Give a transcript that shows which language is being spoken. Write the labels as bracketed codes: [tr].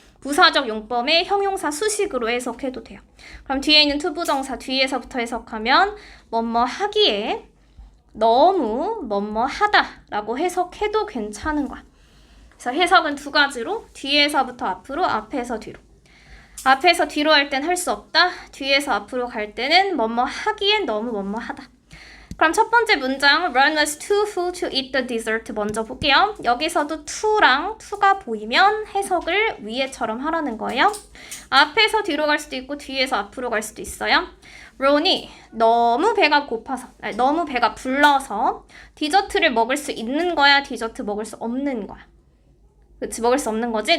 [ko] 부사적 용법의 형용사 수식으로 해석해도 돼요. 그럼 뒤에 있는 투부정사 뒤에서부터 해석하면 뭐뭐 하기에 너무 뭐뭐 하다라고 해석해도 괜찮은 거야. 그래서 해석은 두 가지로 뒤에서부터 앞으로, 앞에서 뒤로. 앞에서 뒤로 할 땐 할 수 없다. 뒤에서 앞으로 갈 때는 뭐뭐 하기엔 너무 뭐뭐 하다. 그럼 첫 번째 문장 [en] Ron was too full to eat the dessert [ko] 먼저 볼게요. 여기서도 to랑 to가 보이면 해석을 위에처럼 하라는 거예요. 앞에서 뒤로 갈 수도 있고 뒤에서 앞으로 갈 수도 있어요. 론이 너무 배가 고파서, 너무 배가 불러서 디저트를 먹을 수 있는 거야? 디저트 먹을 수 없는 거야? 그치, 먹을 수 없는 거지?